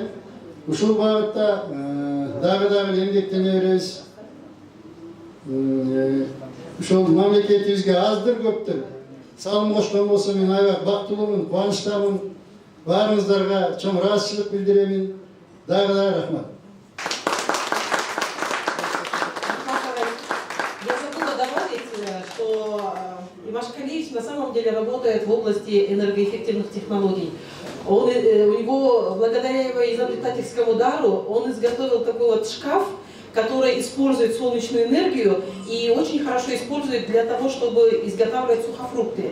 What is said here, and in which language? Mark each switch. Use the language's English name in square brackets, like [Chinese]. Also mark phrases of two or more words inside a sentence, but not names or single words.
[Kyrgyz] Ушул багытта дагы эмгектене беребиз. Ушул мамлекетибизге аздыр көптүр салым кошкон болсо мен аябай бактылуумун, кубанычтамын. Баарыңыздарга чоң ыраазычылык билдиремин. Дагы рахмат. [Russian] Я забыла добавить, что Ивашкалиевич на самом деле работает в области энергоэффективных технологий. У него, благодаря его изобретательскому дару, он изготовил такой вот шкаф, который использует солнечную энергию и очень хорошо использует для того, чтобы изготавливать сухофрукты.